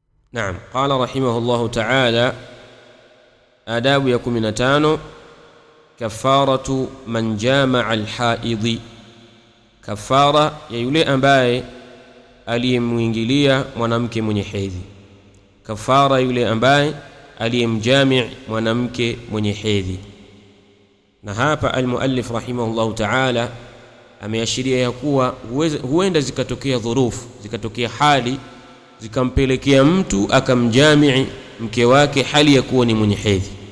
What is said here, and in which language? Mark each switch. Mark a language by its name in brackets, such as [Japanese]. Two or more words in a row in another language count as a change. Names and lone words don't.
[Arabic] نعم. قال رحمه الله تعالى آداب ya 15 كفارة من جامع الحائض [Swahili] kafara ya yule ambaye aliyemwingilia mwanamke mwenye hedhi. Kafara yule ambaye aliyemjami' mwanamke mwenye hedhi. Na hapa [Arabic] المؤلف رحمه الله تعالى [Swahili] ameashiria ya kuwa huenda zikatokea dhurufu, zikatokea hali zikampelekea mtu akamjami' mke wake hali ya kuwa ni mwenye hedhi.